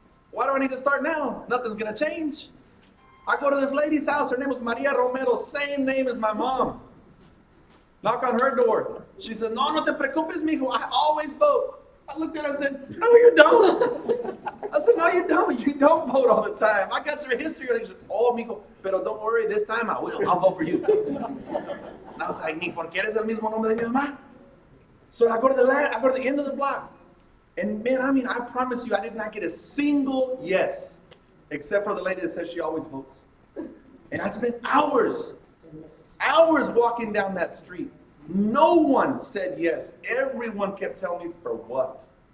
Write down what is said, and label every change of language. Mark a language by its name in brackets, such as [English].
[English] Why do I need to start now? Nothing's gonna change. I go to this lady's house, her name was Maria Romero, same name as my mom. Knock on her door. She said, [Spanish] no te preocupes, mijo, [English] I always vote. I looked at her and said, no, you don't. I said, no, you don't. You don't vote all the time. I got your history. And she said, oh, mijo, pero don't worry, this time I will. I'll vote for you. And I was like, [Spanish] ni porque eres el mismo nombre de mi mamá. [English] So I go to the end of the block. And man, I promise you, I did not get a single yes, except for the lady that says she always votes. And I spent hours walking down that street. No one said yes. Everyone kept telling me, for what?